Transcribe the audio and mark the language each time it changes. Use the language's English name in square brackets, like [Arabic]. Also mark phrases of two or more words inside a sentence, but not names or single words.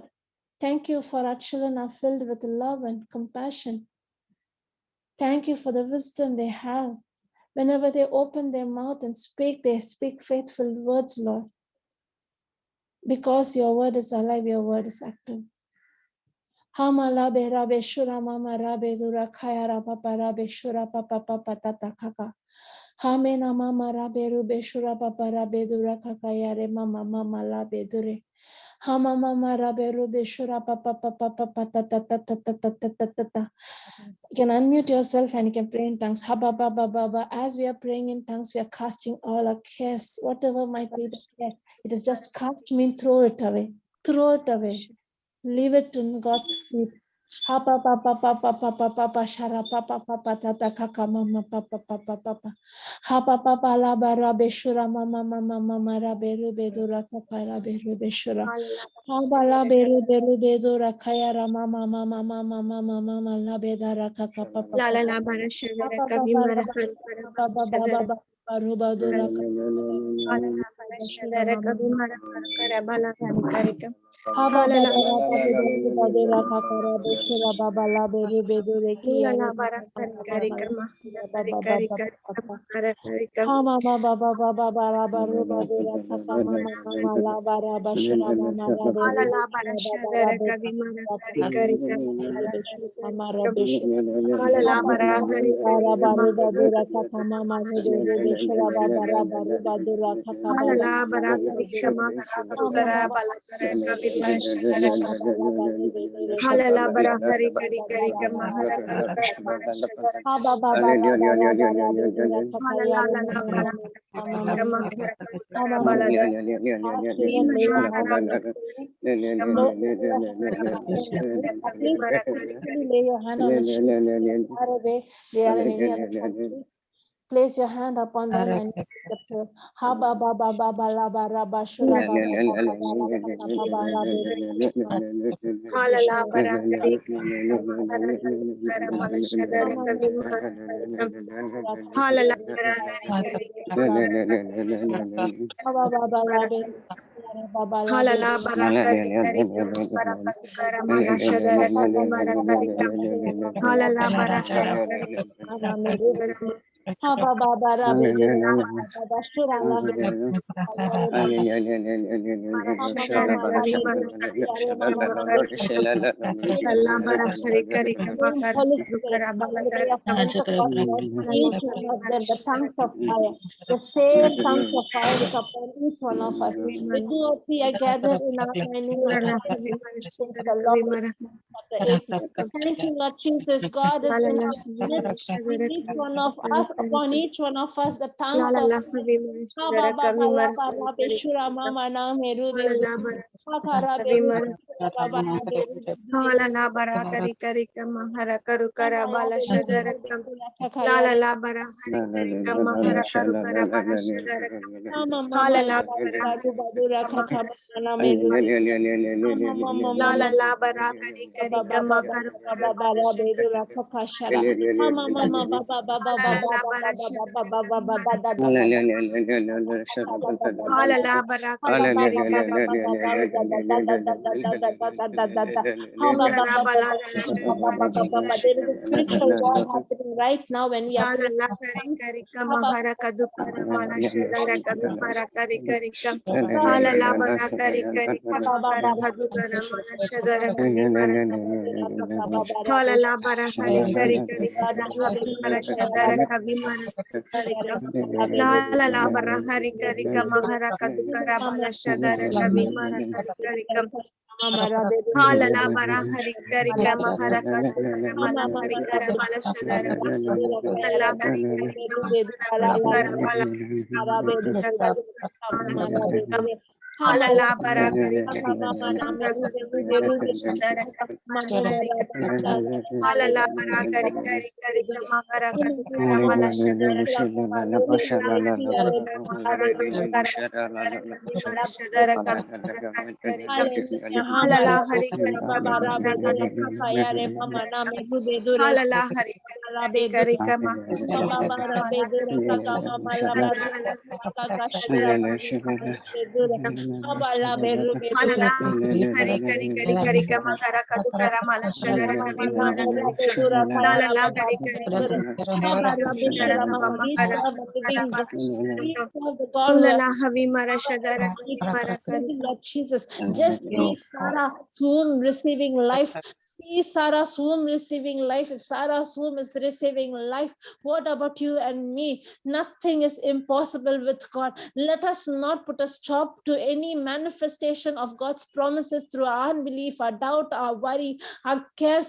[English] Thank you for our children are filled with love and compassion. Thank you for the wisdom they have. Whenever they open their mouth and speak, they speak faithful words, Lord. Because your word is alive, your word is active. Hamala rabe shura mama rabe dura kaya rapa rabe shura papa papa tata kaka. Hamena mama rabe rube shura papa rabe dura kaka yare mama mama labe dure. Hama mama rabe rube shura papa papa papa tata tata tata tata tata. You can unmute yourself and you can pray in tongues. Haba baba baba. As we are praying in tongues, we are casting all our cares, whatever might be the care. It is just cast, mean throw it away. Throw it away. Leave it in God's feet. Ha pa pa pa pa pa pa pa pa pa shara pa pa pa pa ta ta ka ka mama pa pa pa pa pa pa. Ha pa pa pa la ba ra be shura mama mama mama ra be ru be du ra ka pa ra be ru be shura. Ha ba la be ru be du ra ka ya ra mama mama mama mama mama la be da ra ka ka pa pa pa. La la bara Ha shadara pa pa kavi pa mara ra ba kar kar ba ba ba ba ba ba ru ba du ra ka. Ala la bara shadara kavi mara kar kar bala kari karika. Ha ba Hala ba la ba ra ba be du ru ba du ra ka ka ra be shura ba ba la be ru be du re ki ya la re la ba bara ba kari ba ba ba karika ya ma ba ba kari ba ba kari ba kari ba ba. kara karika. Ha ma ma ba ba ba ba ba ra ba ru ba du ra ka ka ma ma ma ma la ba ra ba shura ma ma ra be ru Ala be la bara shura ba ba ra shadara be kavi ka mara ra ka kari ka karika ma ma ra bala be kari shura ma ra karika. be shura. Ala Ha la ma bara ma ma kari ba ra karika ba ma ru ba du ra ka ka ma ma ru be ru be shura ba ba ra ba ru ba du ra ka ka ba Ala ba la ba bara ru ba du karika re. ma kara Ha karu ma kara ma ma bala ma kara ru be kavi ru bara be shadara. shura ba ba la ba ru be du re ka Hala ka la ba ba bara ba hari ba kari ba ba kari ra ba kama ra hara ba kara ra ba. kara bara shadara. Ha ba ba ba la ba ra ba ra be du ra ka ka Hala ya la re la ma la ma bara ma ma kari ma ma kama ma. hara kara Ha kara ma ma bala ma. kara. Our children Ima lay na your hara hand on the kari children. kama Lord, lay hara your kara hand on kara the bala children. shadara At kari least bara kari kari. physically lay your hand on the children. They are far away. They are in any other country. Place your hand upon them and the prayer. Ha ba ba ba ba ba la ba ra ba shura ba ba ba ba ba ra ba ba ba ba la be ru be shura ba be Hala la shura bara kari kama hara kara kara ba. bala Ha shadara ma ma kari ma bara ma kari ma kama. ma ma Hala la ma bara hari kari kama ma hara kara ma. Ha ba ba kari ba la bara be kari. ba ba la Hala be la bara kari kari kama hara kari kara bala shadara kari bara kari kama. Hala la bara hari kari kama hara kara. Ha ba ba ba ra be do ra ba ba ba shura la be ba ba. Ha ma ma ma la be do yare ma ma ma be Holy Spirit, lay your hands upon us, each one of them, the tongues of fire. The same tongues of fire is upon each one of us. We two or three are gathered in our name according to says the Lord. Chapter 18. Thank you, Lord Jesus. God is in our midst. Each one of us upon each one of us the tongues La of la havi Ha marashadara ba ba kavi ba la ba marakari ra be kari shura ma ma na me ru be hala du. la Ha ka ra be kavi ru be marakari shura ba ba ra be ru be du be. hala la barakari kari kamahara karu Ha kara ma la bala be du shadara be kam du la ka ka la ya la re. la barakari kari kamahara karu kara bala shadara kam Ha ma ma ma hala ma la la ba barakari du ba du ra ka ka kamahara ma na me ru be. Ha ma ma ma ma la ma la la barakari kari ba ba ba ba kamakaru ba kara ba ba bala ra be du shadara ra kam ka ka shara. Ha ma ma ma ba ba ba ba hala ba la ba la ba ba ba ba barashadara ba ba ba ba da da da da. Ha da da da da hala da. la Ha ba barakari ba kari ba ba kari ba ba ba da da da da da da da da da da da da da. Ha ba Ura ba ba ba rabala ba dala ba ba ba ba ba ba. There is a spiritual war happening right now when we are Lala praying la in kari tongues. kari Ha ba kamahara kadukara mala shadara kamahara kari kari kam ba ba hala ba la bara kari kari ba ba kamakara ba ba. kadukara mala shadara kami mara hala la bara hari kari kari kamahara mara shadara kami mara kari kam lala la bara hari kari kamahara kadukara mala shadara kami mara kari kari kam hala la bara hari kari kamahara kadukara mala kari kara mala shadara Allah kari kari kamahara kadukara mala kadukara mala shadara kam hala la bara kari kari kamahara kadukara mala shadara mala kari kari kam hala la bara kari kari kari kamahara kadukara mala shadara kam la kari kari kamahara kadukara mala shadara kami mala shadara kami mala kari kari kam Hallelujah. hala la hari kari kamahara kadukara hala la hari kari kari kamahara kadukara mala kari kari kam hala la hari mala shadara kami mala kam hala la hari kari kari kari kamahara kadukara mala shadara kami mala kari kam lala la hari kari kamahara kari kamahara We kamahara serve a kadukara living God. mala shadara We kam serve the God who ula has la havi mara shadara kami mara kari Lord Jesus. Just see Sarah's womb receiving life. See Sarah's womb receiving life. If Sarah's womb is receiving life, what about you and me? Nothing is impossible with God. Let us not put a stop to any manifestation of God's promises through our unbelief, our doubt, our worry, our cares.